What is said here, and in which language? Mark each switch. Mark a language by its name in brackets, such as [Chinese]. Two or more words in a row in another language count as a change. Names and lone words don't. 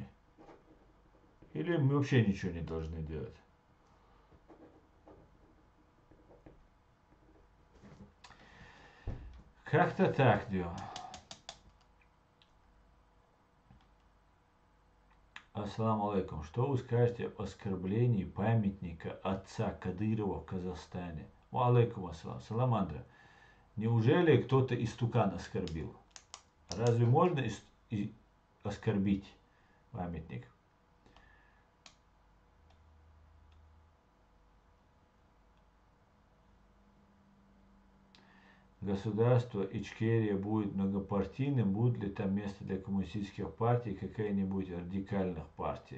[Russian] Или мы вообще ничего не должны делать? Как-то так, Дио. [Arabic] السلام عليكم. [Russian] Что вы скажете об оскорблении памятника отца Кадырова в Казахстане? [Arabic] عليكم السلام. Саламандра. [Russian] Неужели кто-то истукан оскорбил? Разве можно оскорбить памятник? Государство Ичкерия будет многопартийным, будет ли там место для коммунистических партий, какая-нибудь радикальных партий?